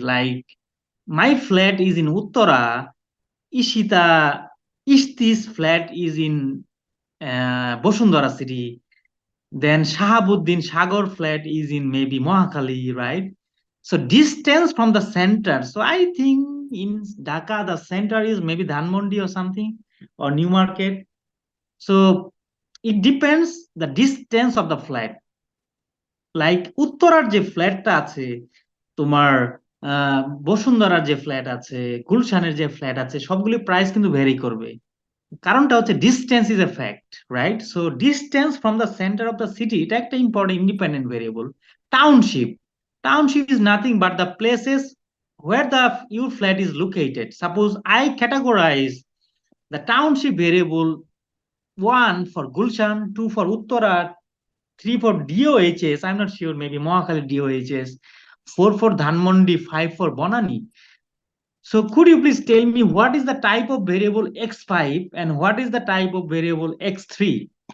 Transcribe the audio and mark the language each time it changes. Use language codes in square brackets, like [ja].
[en] Like my flat is in Uttara, Ishita, Ishti's flat is in Bosundara city. Then Shahabuddin Sagar flat is in maybe Mohakali, right? So distance from the center. So I think in Dhaka the center is maybe Dhanmondi or something or New Market. So it depends the distance of the flat. Like [bn] উত্তরার যে ফ্ল্যাটটা আছে তোমার বসুন্ধরার যে flat আছে গুলশানের যে ফ্ল্যাট আছে সবগুলি প্রাইস কিন্তু ভ্যারি করবে কারণটা হচ্ছে [en] Distance is a fact right so distance from the centre of the city এটা একটা important independent variable township township is nothing but the places where the your flat is located. Suppose I categorize the township variable 1 for Gulshan, 2 for Uttara, 3 for DOHS, I'm not sure, maybe Mohakali DOHS, 4 for Dhanmondi, 5 for Bonani. So could you please tell me what is the type of variable X5 and what is the type of variable X3?